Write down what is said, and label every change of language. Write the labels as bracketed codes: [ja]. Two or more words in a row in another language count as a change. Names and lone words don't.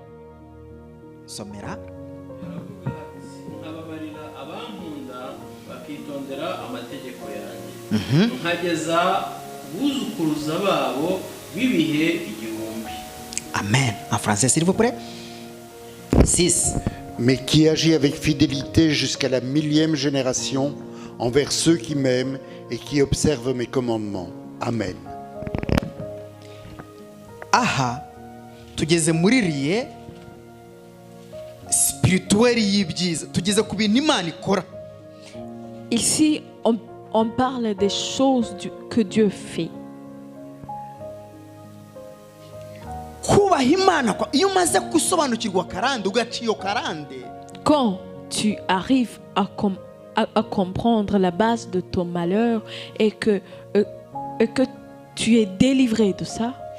[fr] Amen. En français, s'il vous plaît. 6. Mais qui agit avec fidélité jusqu'à la 1000e génération envers ceux qui m'aiment et qui observent mes commandements. Amen. [rw] Aha, tugeze muri riye spirituel y'ibyiza, tugeze ku bintu Imana ikora. [fr] Ici, on parle des choses que Dieu fait. Quand tu arrives à comprendre la base de ton malheur et que tu es délivré de ça,